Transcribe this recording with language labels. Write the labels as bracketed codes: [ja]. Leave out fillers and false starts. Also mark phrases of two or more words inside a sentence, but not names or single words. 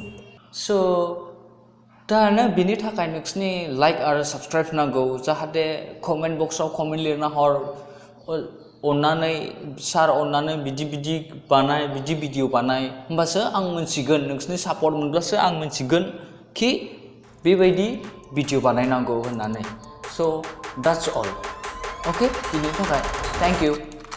[brx] स' दानो बिनि थाखाय नोंसोरनि लाइक आरो साबस्क्राइब नांगौ. जाहाथे कमेन्ट बक्सआव कमेन्ट लिरना हर अन्नानै सार अन्नानै बिदि भिडिअ बानाय. होमबासो आं मोनसिगोन नोंसोरनि सापर्ट मोनब्लासो आं मोनसिगोन कि बेबायदि भिडिअ बानायनांगौ होननानै. स' [en] that's all. [brx] ओके बिनि थाखाय [en] thank you.